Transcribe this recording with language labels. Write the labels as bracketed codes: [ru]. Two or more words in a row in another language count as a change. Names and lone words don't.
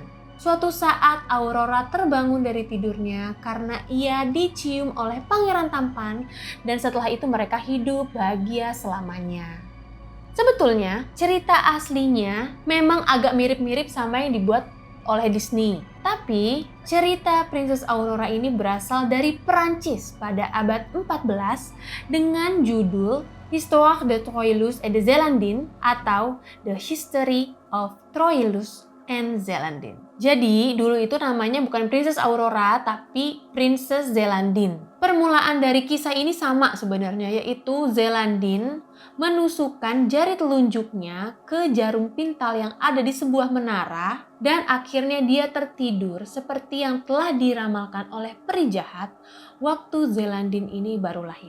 [id] Suatu saat Aurora terbangun dari tidurnya karena ia dicium oleh pangeran tampan dan setelah itu mereka hidup bahagia selamanya. Sebetulnya cerita aslinya memang agak mirip-mirip sama yang dibuat oleh Disney. Tapi cerita Princess Aurora ini berasal dari Perancis pada abad 14 dengan judul Histoire de Troilus et de Zelandine atau The History of Troilus and Zelandine. Jadi dulu itu namanya bukan Princess Aurora tapi Princess Zelandine. Permulaan dari kisah ini sama sebenarnya, yaitu Zelandine menusukkan jari telunjuknya ke jarum pintal yang ada di sebuah menara dan akhirnya dia tertidur seperti yang telah diramalkan oleh peri jahat waktu Zelandine ini baru lahir.